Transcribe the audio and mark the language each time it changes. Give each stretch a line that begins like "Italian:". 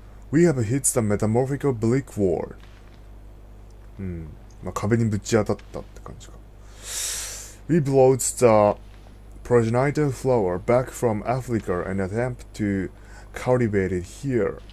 English: We have hit the metamorphical brick wall.
Japanese: 壁にぶち当たったって感じか。
English: We brought the progenitor flower back from Africa and attempt to cultivate it here.